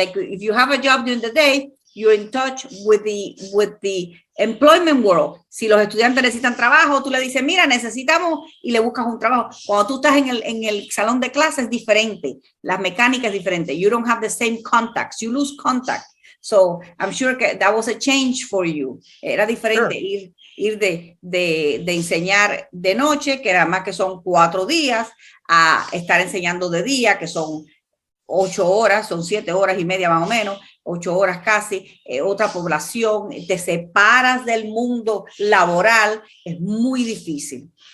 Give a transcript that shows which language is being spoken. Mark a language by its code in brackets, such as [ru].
[en] Like if you have a job during the day, you're in touch with the employment world. [es] Si los estudiantes necesitan trabajo, tú le dices, mira, necesitamos, y le buscas un trabajo. Cuando tú estás en el salón de clases es diferente. Las mecánicas es diferente. [en] You don't have the same contacts. You lose contact. So I'm sure that was a change for you. [es] Era diferente sure. ir de enseñar de noche, que además que son 4 días, a estar enseñando de día, que son 8 horas, son 7 horas y media más o menos, 8 horas casi, otra población, te separas del mundo laboral, es muy difícil.